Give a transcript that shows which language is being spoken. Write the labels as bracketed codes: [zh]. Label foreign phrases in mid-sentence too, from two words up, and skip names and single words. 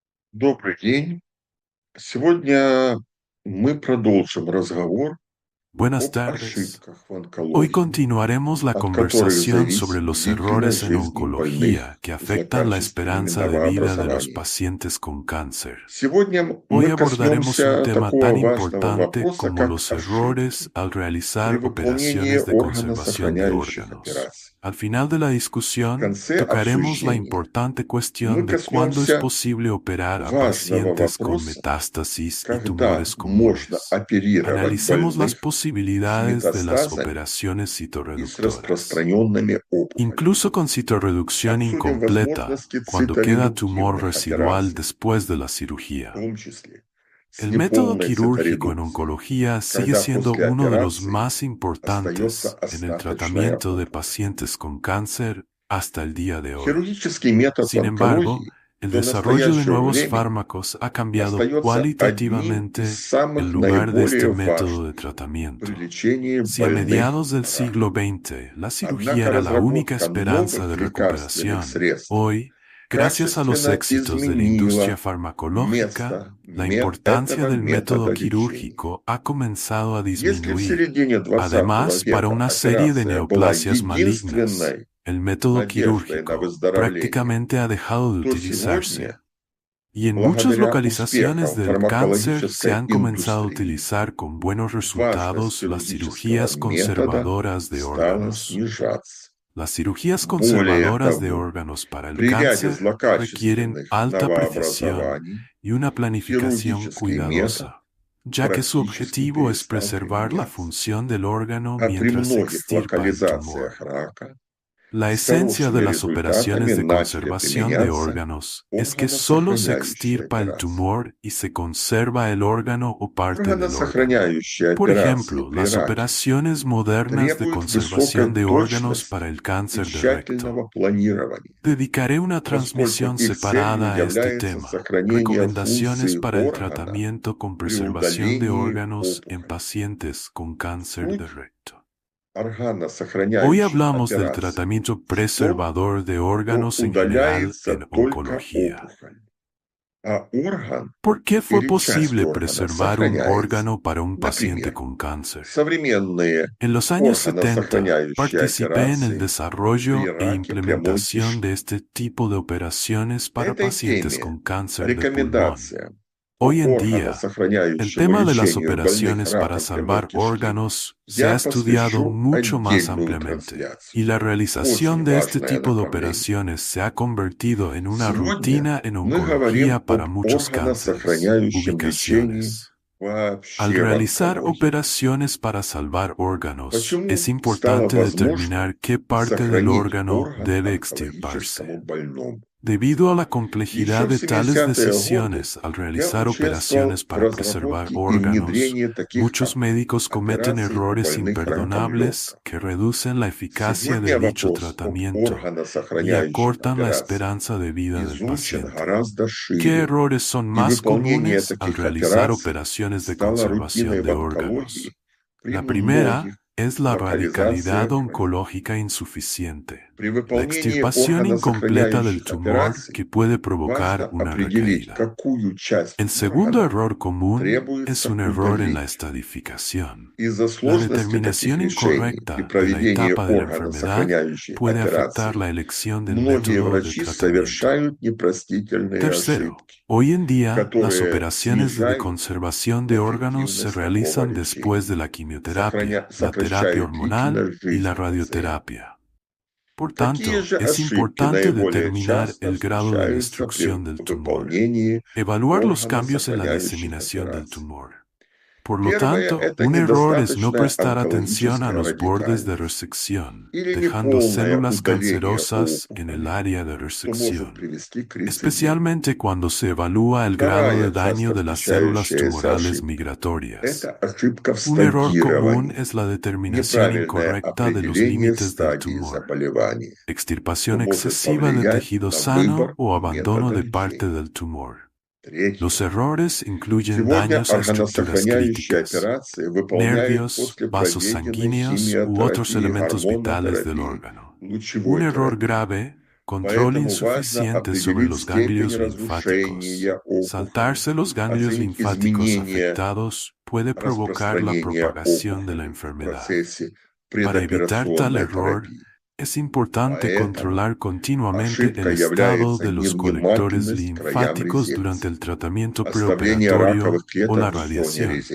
[ru] Добрый день. Сегодня мы продолжим разговор [es] Buenas [ru] об [es] tardes. [ru] ошибках в [es] Hoy [ru] онкологии, [es] continuaremos la [ru] от которых [es] conversación [ru] зависит [es] sobre los [ru] длительная [es] errores en [ru] жизнь больных [es] oncología que afectan la [ru] злокачественными [es] esperanza de vida de los [ru] новообразованиями. [es] pacientes con cáncer. [ru] Сегодня [es] Hoy [ru] мы [es] abordaremos un [ru] коснемся [es] tema [ru] такого [es] tan [ru] важного [es] importante [ru] вопроса, [es] como [ru] как [es] los errores [ru] ошибки [es] al [ru] при [es] realizar [ru] выполнении [es] operaciones de conservación de [ru] органосохраняющих [es] órganos. [ru] операций. [es] Al final de la [ru] В [es] discusión, [ru] конце [es] tocaremos la [ru] обсуждения [es] importante [ru] мы [es] cuestión de cuándo es [ru] коснемся [es] posible operar a [ru] важного [es] pacientes con [ru] вопроса, [es] metástasis y [ru] когда [es] tumores [ru] можно [es] comunes. [ru] оперировать [es] Analicemos las [ru] больных с [es] posibilidades de las [ru] метастазами [es] operaciones [ru] и с [es] citorreductoras, [ru] распространенными опухолями. [es] incluso con citorreducción [ru] Обсудим [es] incompleta, [ru] возможности [es] cuando queda tumor [ru] циторедуктивных [es] residual [ru] операций, [es] después de la [ru] в [es] cirugía. [ru] том числе с [es] El método [ru] неполной [es] quirúrgico en [ru] циторедукцией, [es] oncología sigue [ru] когда [es] siendo [ru] после [es] uno de los [ru] операции [es] más [ru] остается [es] importantes en el [ru] остаточная [es] tratamiento de [ru] опухоль. [es] pacientes con cáncer hasta el día de hoy. [ru] Хирургический метод [es] Sin embargo, [ru] онкологии [es] el [ru] до [es] desarrollo de [ru] настоящего [es] nuevos [ru] времени [es] fármacos ha cambiado [ru] остается одним из [es] cualitativamente el [ru] самых [es] lugar de este [ru] наиболее [es] método de [ru] важных при [es] tratamiento. [ru] лечении [es] Si a [ru] больных [es] mediados del siglo [ru] раком. [es] XX la cirugía [ru] Однако [es] era la única [ru] разработка [es] esperanza de [ru] новых лекарственных [es] recuperación, [ru] средств [es] hoy, gracias a los [ru] качественно [es] éxitos de la industria [ru] изменила [es] farmacológica, la importancia [ru] этого [es] del método [ru] метода лечения. [es] quirúrgico ha comenzado a [ru] Если в [es] disminuir. [ru] середине XX [es] Además, para [ru] века [es] una serie de [ru] операция была [es] neoplasias malignas, [ru] единственной [es] el método [ru] надеждой на [es] quirúrgico [ru] выздоровление, [es] prácticamente ha dejado de [ru] то [es] utilizarse. [ru] сегодня, [es] Y en muchas [ru] благодаря [es] localizaciones [ru] успехам [es] del cáncer se [ru] фармакологической [es] han comenzado a [ru] индустрии, [es] utilizar con buenos [ru] важность [es] resultados las [ru] хирургического [es] cirugías [ru] метода [es] conservadoras de [ru] стала [es] órganos. [ru] снижаться. [es] Las cirugías [ru] Более [es] conservadoras de [ru] того, [es] órganos para el [ru] при ряде [es] cáncer requieren [ru] злокачественных [es] alta precisión [ru] новообразований [es] y una planificación [ru] хирургический метод [es] cuidadosa, ya que su [ru] практически [es] objetivo es [ru] перестал [es] preservar la [ru] применяться. [es] función del órgano [ru] А при [es] mientras se [ru] многих [es] extirpa el tumor. [ru] локализациях рака [es] La [ru] с [es] esencia de [ru] хорошими [es] las operaciones [ru] результатами [es] de [ru] начали [es] conservación de [ru] применяться [es] órganos es que solo se [ru] органосохраняющие [es] extirpa el [ru] операции. [es] tumor y se conserva el órgano o parte del órgano. [ru] Органосохраняющие [es] Por [ru] операции [es] ejemplo, [ru] при [es] las [ru] раке [es] operaciones modernas de [ru] требуют высокой [es] conservación de órganos [ru] точности [es] para el [ru] и [es] cáncer de recto. [ru] тщательного планирования, [es] Dedicaré una [ru] поскольку [es] transmisión [ru] их целью [es] separada a este [ru] является [es] tema. [ru] сохранение [es] Recomendaciones [ru] функции [es] para el [ru] органа [es] tratamiento con [ru] при [es] preservación de [ru] удалении [es] órganos en [ru] опухоли. [es] pacientes con cáncer de [ru] Суть [es] recto. Hoy [ru] органосохраняющих [es] hablamos del [ru] операций [es] tratamiento [ru] в том, [es] preservador de [ru] что [es] órganos en general [ru] удаляется [es] en [ru] только [es] oncología. [ru] опухоль, а орган [es] ¿Por qué fue [ru] или часть [es] posible [ru] органа [es] preservar un [ru] сохраняется. [es] órgano para un paciente [ru] Например, [es] con cáncer? [ru] современные [es] En los años 70, [ru] органосохраняющие [es] participé en el [ru] операции при [es] desarrollo e [ru] раке прямой [es] implementación de [ru] кишки. [es] este tipo de operaciones para [ru] Этой [es] pacientes [ru] теме [es] con cáncer de pulmón. [ru] рекомендация по [es] Hoy en día, el [ru] органосохраняющему [es] tema de las [ru] лечению больных [es] operaciones para [ru] раком прямой [es] salvar [ru] кишки [es] órganos se ha [ru] я [es] estudiado [ru] посвящу [es] mucho más [ru] отдельную [es] ampliamente, [ru] трансляцию. [es] y la [ru] Очень [es] realización de este [ru] важное [es] tipo de [ru] направление. [es] operaciones se ha convertido en una [ru] Сегодня [es] rutina en [ru] мы говорим [es] oncología para [ru] об [es] muchos cánceres, [ru] органосохраняющем лечении [es] ubicaciones. Al [ru] вообще в [es] realizar [ru] онкологии. [es] operaciones para salvar órganos, [ru] Почему [es] es [ru] стало [es] importante [ru] возможно [es] determinar qué parte del [ru] сохранить [es] órgano [ru] орган [es] debe [ru] онкологическому [es] extirparse. [ru] больному? [es] Debido a la [ru] Еще [es] complejidad [ru] в [es] de tales [ru] 70-е годы [es] decisiones al [ru] я [es] realizar [ru] участвовал [es] operaciones [ru] в [es] para preservar [ru] разработке и [es] órganos, [ru] внедрении таких [es] muchos médicos cometen [ru] операций у [es] errores [ru] больных раком [es] imperdonables [ru] легкого. [es] que reducen la eficacia de [ru] Сегодня [es] dicho [ru] вопрос об [es] tratamiento y [ru] органосохраняющих [es] acortan la [ru] операциях [es] esperanza de vida del [ru] изучен [es] paciente. [ru] гораздо [es] ¿Qué [ru] шире, [es] errores son [ru] и [es] más [ru] выполнение [es] comunes al [ru] таких [es] realizar [ru] операций [es] operaciones de [ru] стало рутиной [es] conservación [ru] в [es] de órganos? [ru] онкологии при [es] La [ru] многих [es] primera es la radicalidad [ru] локализациях рака. [es] oncológica insuficiente, [ru] При [es] la [ru] выполнении [es] extirpación incompleta del [ru] органосохраняющих [es] tumor [ru] операций [es] que puede [ru] важно [es] provocar una [ru] определить, [es] recaída. [ru] какую часть [es] El segundo [ru] органа [es] error común es [ru] требуется [es] un error en la [ru] удалить. [es] estadificación. [ru] Из-за [es] La [ru] сложности таких [es] determinación [ru] решений при [es] incorrecta de la [ru] проведении [es] etapa de la enfermedad [ru] органосохраняющей [es] puede afectar [ru] операции [es] la elección del [ru] многие [es] método de [ru] врачи [es] tratamiento. [ru] совершают непростительные [es] Tercero, [ru] ошибки, [es] hoy en día las [ru] которые [es] operaciones de [ru] снижают [es] conservación de órganos se [ru] эффективность такого [es] realizan después [ru] лечения, [es] de la quimioterapia, la terapia [ru] сокращают [es] hormonal [ru] длительность [es] y [ru] жизни [es] la [ru] пациента. [es] radioterapia. Por [ru] Какие [es] tanto, [ru] же [es] es [ru] ошибки [es] importante [ru] наиболее [es] determinar [ru] часто [es] el grado de [ru] встречаются при [es] destrucción del tumor, [ru] выполнении [es] evaluar los cambios en la [ru] органосохраняющих [es] diseminación del [ru] операций? [es] tumor. Por lo [ru] Первое– [es] tanto, [ru] это [es] un error es no [ru] недостаточная [es] prestar atención a [ru] онкологическая [es] los bordes de [ru] радикальность [es] resección, [ru] или [es] dejando [ru] неполное [es] células [ru] удаление [es] cancerosas en el [ru] опухоли, [es] área de [ru] что может [es] resección, [ru] привести к рецидиву. [es] especialmente cuando se evalúa el grado de [ru] Вторая [es] daño [ru] часто [es] de las células [ru] встречающаяся [es] tumorales [ru] ошибка– [es] migratorias. [ru] это ошибка в [es] Un error común [ru] стадировании, [es] es la determinación [ru] неправильное [es] incorrecta de los [ru] определение [es] límites del [ru] стадии [es] tumor, [ru] заболевания, что [es] extirpación [ru] может [es] excesiva de [ru] повлиять [es] tejido [ru] на [es] sano [ru] выбор [es] o abandono [ru] метода [es] de parte [ru] лечения. [es] del tumor. Los [ru] Третье. [es] errores incluyen [ru] Сегодня [es] daños a estructuras [ru] органосохраняющие [es] críticas, [ru] операции выполняют [es] nervios, [ru] после [es] vasos [ru] проведенной [es] sanguíneos u otros [ru] химиотерапии, [es] elementos vitales del [ru] гормонотерапии, [es] órgano. Un [ru] лучевой [es] error [ru] терапии. [es] grave control insuficiente sobre los ganglios linfáticos. Saltarse los ganglios linfáticos afectados puede provocar la propagación de la enfermedad. Para evitar tal error, es importante controlar continuamente el estado de los colectores linfáticos durante el tratamiento preoperatorio o la radiación.